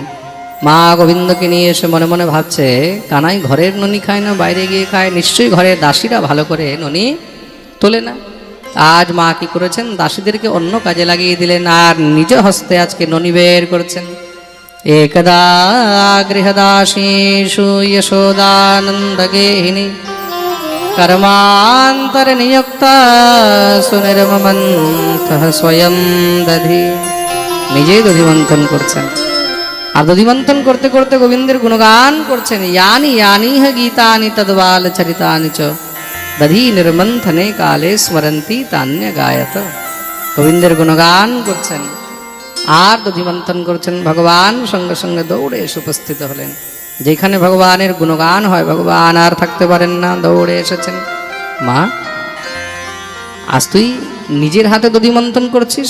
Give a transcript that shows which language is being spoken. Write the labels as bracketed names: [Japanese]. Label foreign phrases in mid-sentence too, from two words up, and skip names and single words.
[Bangla] মা গোবিন্দকে নিয়ে এসে মনে মনে ভাবছে, কানাই ঘরের ননি খায় না, বাইরে গিয়ে খায়, নিশ্চয়ই ঘরের দাসীরা ভালো করে ননি তোলে না। আজ মা কি করেছেন? দাসীদেরকে অন্য কাজে লাগিয়ে দিলেন আর নিজ হস্তে আজকে ননি বের করছেন। [Sanskrit] একদা গৃহদাসীষু যশোদানন্দ গেহিনী कर्मांतर नियुक्ता सुनिर्ममन्तः स्वयं दधि। [Bangla] নিজেই দধিমন্থন করছেন। আর দধিমন্থন করতে করতে গোবিন্দের গুণগান করছেন। [Sanskrit] यानि यानिह गीतानि तद्बाल चरितानि च दधि निर्मन्थने काले स्मरन्ति तान्य गायत। [Bangla] গোবিন্দের গুণগান করছেন আর দধিমন্থন করছেন। ভগবান সঙ্গে সঙ্গে দৌড়ে এসে উপস্থিত হলেন। যেখানে ভগবানের গুণগান হয় ভগবান আর থাকতে পারেন না, দৌড়ে এসেছেন। মা আজ তুই নিজের হাতে দধিমন্থন করছিস?